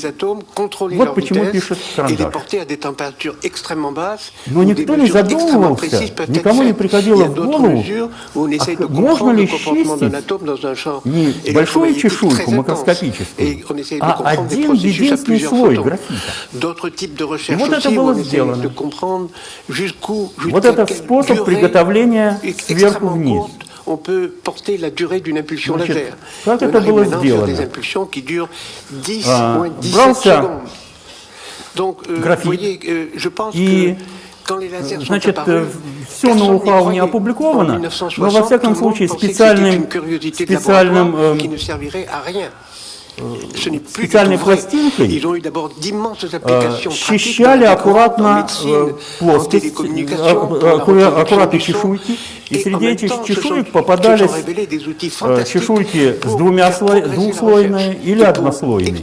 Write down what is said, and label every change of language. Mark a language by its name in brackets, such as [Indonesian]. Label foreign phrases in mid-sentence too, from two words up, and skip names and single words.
[Russian] Вот почему пишет карандаш. Но никто не задумывался, никому не приходило в голову, можно ли чистить не большую чешуйку макроскопическую, а один единственный слой графита. И вот это было сделано. Вот это способ приготовления сверху вниз. [French] On peut porter la durée d'une impulsion laser. [Russian] Как это было сделано? [French] Des impulsions qui durent 10 moins 17 secondes. Donc, vous voyez, je pense que quand les lasers sont apparus, [Russian] все ноу-хау не опубликовано, но во всяком случае специальной пластинкой счищали аккуратно плоскость, аккуратно чешуйки, и среди этих чешуек попадались чешуйки с двухслойные или однослойные.